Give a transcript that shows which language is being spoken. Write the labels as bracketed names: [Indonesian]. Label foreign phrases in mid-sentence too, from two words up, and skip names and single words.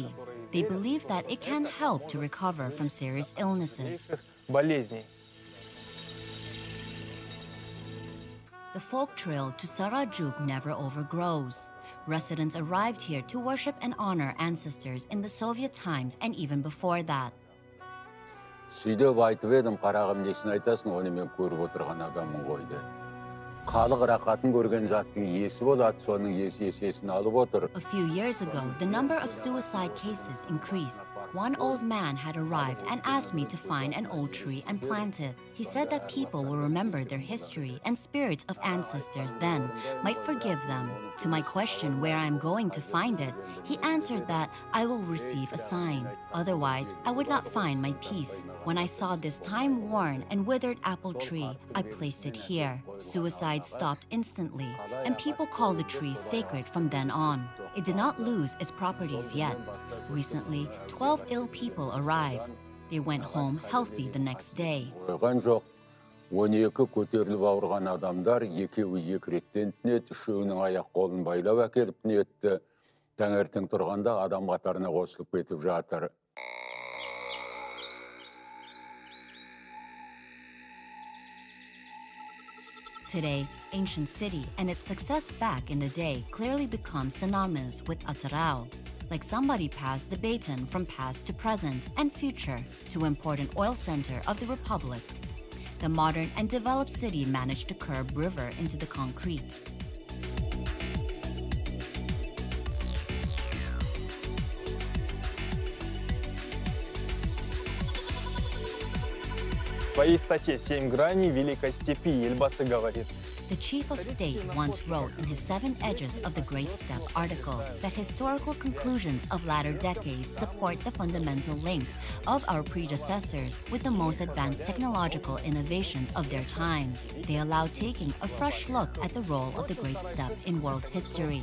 [English] They believe that it can help to recover from serious illnesses. The folk trail to Saraichik never overgrows. Residents arrived here to worship and honor ancestors in the Soviet times and even before that. [Kazakh] Сөйдеп айтып едім, қарағым несін айтасың, оны мен көріп отырған адаммын ғой де. Халық рақатын көрген заттың иесі болады, соның иесі есесін алып отыр. [English] A few years ago, the number of suicide cases increased. One old man had arrived and asked me to find an old tree and plant it. He said that people will remember their history and spirits of ancestors then might forgive them. To my question where I am going to find it, he answered that I will receive a sign. Otherwise, I would not find my peace. When I saw this time-worn and withered apple tree, I placed it here. Suicide stopped instantly, and people call the tree sacred from then on. It did not lose its properties yet. Recently, 12 ill people arrived. They went home healthy the next day. [Kazakh] 12 көтеріліп ауырған адамдар, екеуі екі реттен түнеді, үшеуінің аяқ қолын байлап әкеліп түнетті. Таңертең тұрғанда адам қатарына қосылып кетіп жатыр. [English] Today, ancient city and its success back in the day clearly become synonymous with Atyrau. Like somebody passed the baton from past to present and future to important oil center of the Republic. The modern and developed city managed to curb river into the concrete. [Russian] В своей статье «7 граней Великой степи» Ельбасы говорит: [English] The chief of state once wrote in his 7 Edges of the Great Steppe article that historical conclusions of latter decades support the fundamental link of our predecessors with the most advanced technological innovations of their times. They allow taking a fresh look at the role of the Great Steppe in world history.